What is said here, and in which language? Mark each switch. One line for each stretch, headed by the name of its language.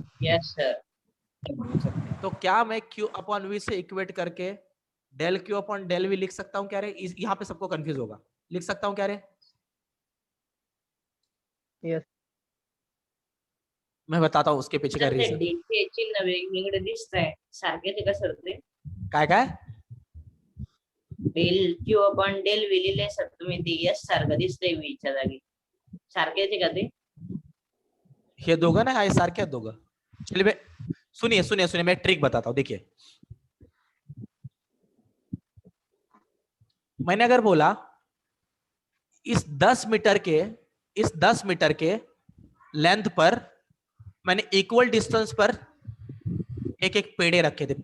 English: Yes, sir.
Hindi: तो क्या मैं क्यू अपॉन वी से इक्वेट करके del Q upon del we लिख सकता हूं क्या रे? यहां पे सबको कंफ्यूज होगा, लिख सकता हूं क्या रे?
English: Yes.
Hindi: मैं बताता हूं उसके पीछे का
Marathi: सर ते
Hindi: रीजन।
Marathi: डी चे चिन्ह वेगवेगळे दिसत आहे, सारखेच आहे का सर ते? काय काय del Q upon del V लिहिले सर तुम्ही ते यस सारखं दिसतंय व्हीच्या जागी सारखेच आहे का ते हे दोघं ना आहे सारखे आहेत दोघं.
Hindi: चलिए सुनिए सुनिए सुनिए, मैं ट्रिक बताता हूं. देखिए मैंने अगर बोला इस 10 मीटर के लेंथ पर मैंने इक्वल डिस्टेंस पर एक एक पेड़े रखे थे.